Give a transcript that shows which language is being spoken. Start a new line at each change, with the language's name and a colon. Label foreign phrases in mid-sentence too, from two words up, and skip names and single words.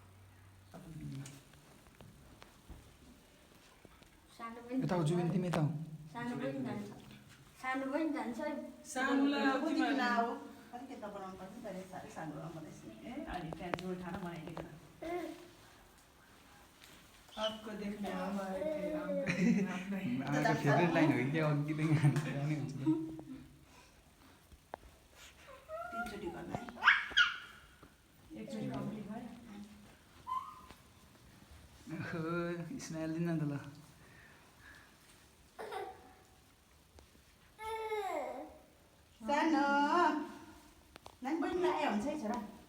Nepali: यता हो जुबिन तिमी यता हो सानो पनि जान्छ सानो पनि जान्छ सानोलाई अब तिमीहरू अलिकति बनाउनु पर्छ तर साह्रै सानो बनाउँदैछ ए अनि त्यहाँ झोल खाना बनाइदिएको
Hindi: आपको देखने हम आए थे आपको देखने हम नहीं
Nepali: आमाको फेभरेट लाइन हो कि क्या अघिदेखि गाउने हुन्छ तिनचोटि गर्नु है एकचोटि कम्प्लिट भयो स्माइल दिन त ल सानो नानी बहिनी आयो हुन्छ है छोरा